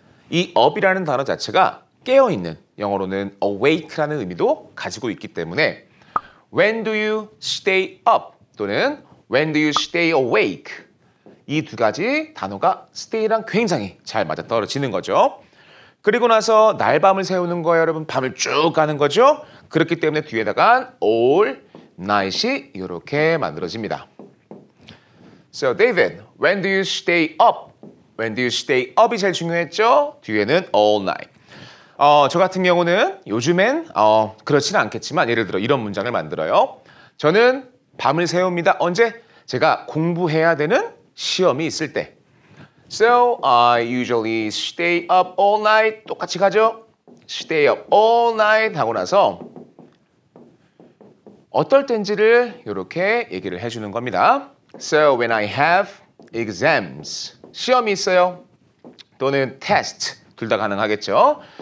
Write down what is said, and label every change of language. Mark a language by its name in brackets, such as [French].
[Korean] 이 up이라는 단어 자체가 깨어있는 영어로는 awake라는 의미도 가지고 있기 때문에 [English] When do you stay up [Korean] 또는 [English] When do you stay awake [Korean] 이 두 가지 단어가 stay랑 굉장히 잘 맞아떨어지는 거죠. 그리고 나서 날밤을 새우는 거예요. 여러분 밤을 쭉 가는 거죠. 그렇기 때문에 뒤에다가 all night이 이렇게 만들어집니다. [English] So David, when do you stay up? When do you stay up이 [Korean] 제일 중요했죠? [English] 뒤에는 all night. [Korean] 저 같은 경우는 요즘엔 그렇지는 않겠지만 예를 들어 이런 문장을 만들어요. 저는 밤을 새웁니다. 언제? 제가 공부해야 되는 시험이 있을 때. [English] So I usually stay up all night. [Korean] 똑같이 가죠? [English] Stay up all night [Korean] 하고 나서 어떨 땐지를 이렇게 얘기를 해주는 겁니다. [English] So when I have exams. [Korean] 시험이 있어요. 또는 test. 둘 다 가능하겠죠.